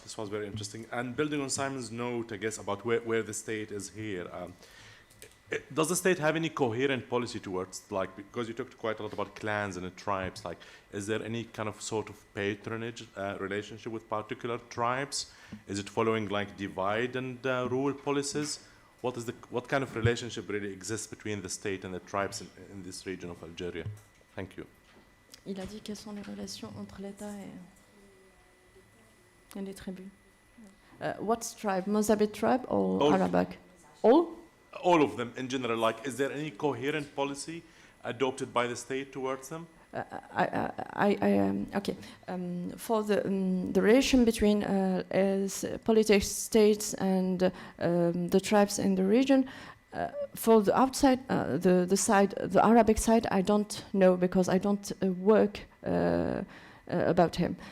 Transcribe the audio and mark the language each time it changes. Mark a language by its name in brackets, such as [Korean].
[English] This was very interesting. And building on Simon's note, I guess, about where the state is here, does the state have any coherent policy towards, like, because you talked quite a lot about clans and tribes, like, is there any kind of sort of patronage relationship with particular tribes? Is it following, like, divide and rule policies? What kind of relationship really exists between the state and the tribes in this region of Algeria? Thank you. [French] Il a dit quelles sont les relations entre l'État et les tribus. [English] What tribe? Mozambique tribe or All. Arabic? All? All of them in general, like, is there any coherent policy adopted by the state towards them? Okay. For the relation between politics, states, and the tribes in the region, for the outside, the side, the Arabic side, I don't know because I don't work about him.